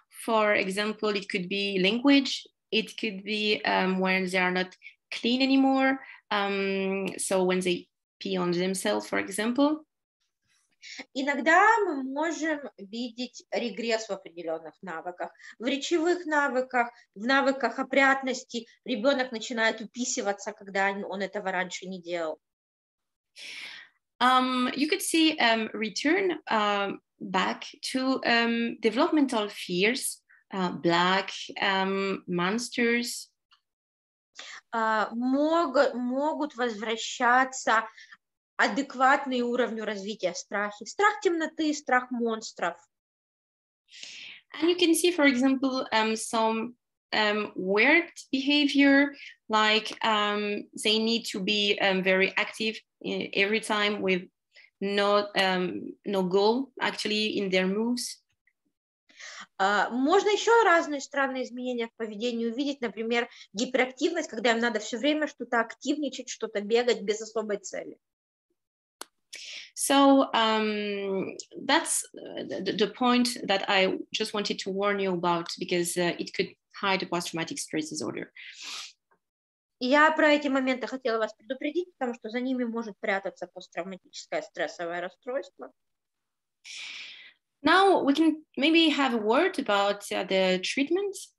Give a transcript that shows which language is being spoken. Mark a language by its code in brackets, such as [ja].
[en] For example, it could be language. It could be when they are not clean anymore. So when they pee on themselves, for example. [ru] Иногда мы можем видеть регресс в определенных навыках. В речевых навыках, в навыках опрятности ребенок начинает уписываться, когда он этого раньше не делал. [en] You could see return back to developmental fears, black monsters. [ru] Могут возвращаться адекватные уровню развития страхи. Страх темноты, страх монстров. [en] And you can see, for example, some weird behavior, like they need to be very active every time with no goal actually in their moves. [ru] Можно еще разные странные изменения в поведении увидеть, например, гиперактивность, когда им надо все время что-то активничать, что-то бегать без особой цели. [en] So that's the point that I just wanted to warn you about, because it could hide a post-traumatic stress disorder. [ru] Я про эти моменты хотела вас предупредить, потому что за ними может прятаться посттравматическое стрессовое расстройство. [en] Now we can maybe have a word about the treatment.